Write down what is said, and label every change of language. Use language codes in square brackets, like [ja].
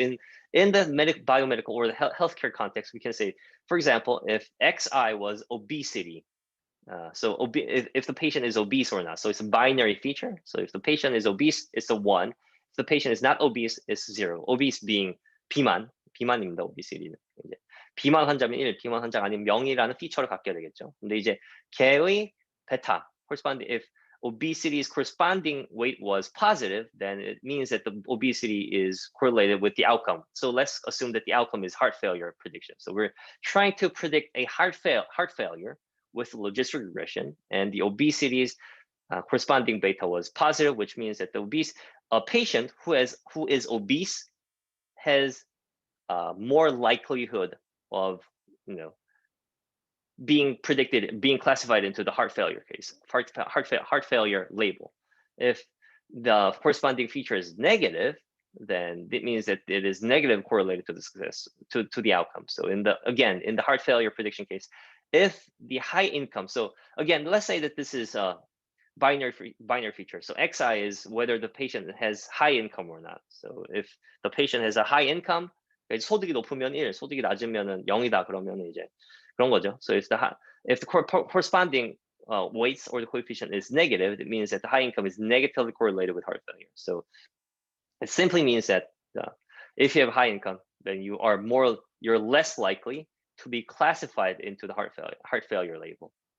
[en] So in the biomedical or the healthcare context, we can say, for example, if xi was obesity, so if the patient is obese or not, so it's a binary feature. So if the patient is obese, it's a 1. If the patient is not obese, it's 0. Obese being [ko] 비만입니다. obesity는. 이제 비만 환자면 1, 비만 환자가 아니면 0이라는 피처를 갖게 되겠죠. 근데 이제 걔의 베타, [en] corresponding, if obesity's corresponding weight was positive, then it means that the obesity is correlated with the outcome. So let's assume that the outcome is heart failure prediction. So we're trying to predict a heart failure with logistic regression, and the obesity's corresponding beta was positive, which means that a patient who is obese has more likelihood of being classified into the heart failure case, heart failure label. If the corresponding feature is negative, then it means that it is negative correlated to the success, to the outcome. So in the heart failure prediction case, if the high income, so again, let's say that this is a binary feature. So xi is whether the patient has high income or not. So if the patient has a high income, [ko] 소득이 높으면 1, 소득이 낮으면 0이다 그러면 이제 그런 거죠. [en] So if the corresponding weights or the coefficient is negative, it means that the high income is negatively correlated with heart failure. So it simply means that if you have high income, then you're less likely to be classified into the heart failure label.